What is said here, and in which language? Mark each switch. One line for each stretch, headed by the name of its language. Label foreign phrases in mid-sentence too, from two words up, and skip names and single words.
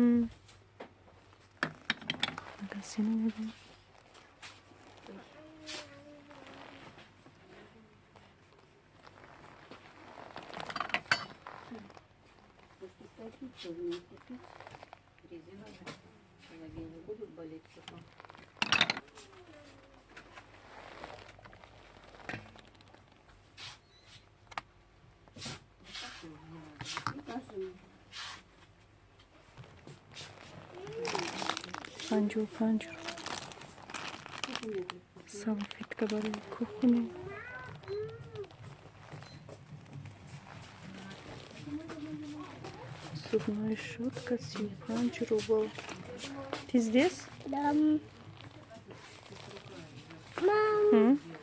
Tajik: Магазин медироем.
Russian: Ноги не будут болеть потом.
Tajik: Панҷур салфетка барои кухня.
Russian: Зубная щетка 35 рублей. Ты здесь? Да. Мам.